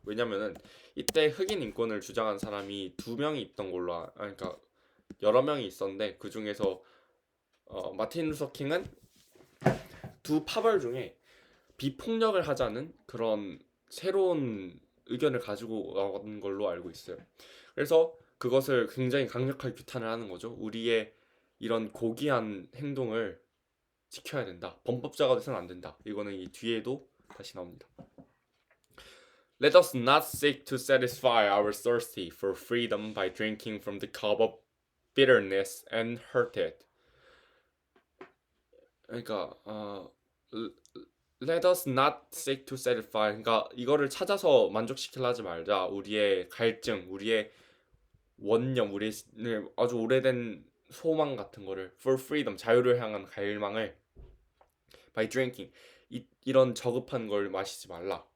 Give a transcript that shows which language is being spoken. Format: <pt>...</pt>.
<ko>왜냐면은 이때 흑인 인권을 주장한 사람이 2명이 있던 걸로 그러니까 여러 명이 있었는데 그 중에서 마틴 루터 킹은 두 파벌 중에 비폭력을 하자는 그런 새로운 의견을 가지고 나온 걸로 알고 있어요. 그래서 그것을 굉장히 강력하게 규탄을 하는 거죠. 우리의 이런 고귀한 행동을 지켜야 된다. 범법자가 돼서는 안 된다. 이거는 이 뒤에도 다시 나옵니다.</ko> <en>Let us not seek to satisfy our thirsty for freedom by drinking from the cup of bitterness and hurt it.</en> <ko>그러니까</ko> <en>Let us not seek to satisfy.</en> <ko>그러니까 이거를 찾아서 만족시키려 하지 말자. 우리의 갈증, 우리의 원념, 우리의 아주 오래된 소망 같은 거를</ko> <en>for freedom,</en> <ko>자유를 향한 갈망을</ko> <en>by drinking,</en> <ko>이런 저급한 걸 마시지 말라.</ko>